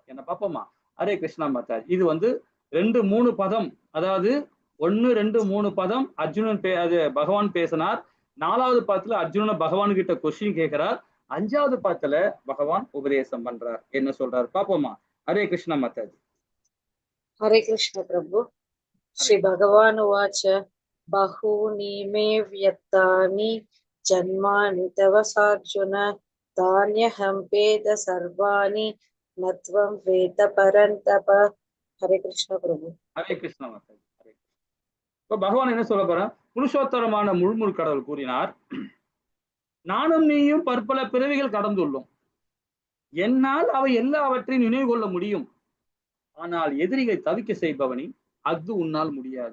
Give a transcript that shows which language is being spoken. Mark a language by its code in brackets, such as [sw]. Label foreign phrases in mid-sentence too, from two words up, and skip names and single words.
[ta] என்ன பாப்போமா? ஹரே கிருஷ்ணா மாதாஜி. இது வந்து 2, 3 பதம், அதாவது 1, 2, 3 பதம் அர்ஜுனன் அது பகவான் பேசினார். 4வது பாதத்துல அர்ஜுனனை பகவான் கிட்ட கொஸ்டின் கேட்கிறார். 5வது பாதத்துல பகவான் உபதேசம் பண்றார். என்ன சொல்றாரு பாப்போமா? ஹரே கிருஷ்ணா மாதாஜி. [hi] हरे कृष्ण प्रभु। [sa] श्री भगवान उवाच बहूनि मे व्यक्तानि जन्मानि तव सार्जुन तान्यहं वेद सर्वाणि न त्वं वेद परन्तप। [hi] हरे कृष्ण प्रभु। [ta] ஹரே கிருஷ்ணா மாதாஜி. ஹரே கிருஷ்ணா. இப்ப பகவான் என்ன சொல்ல போற? புருஷோத்தரமான முழுமுழு கடவுள் கூறினார், நானும் நீயும் பற்பல பிறவிகள் கடந்துள்ளோம். என்னால் அவை எல்லாவற்றையும் நினைவு கொள்ள முடியும். ஆனால் எதிரிகளை தவிக்க செய்பவனி அது உன்னால் முடியாது.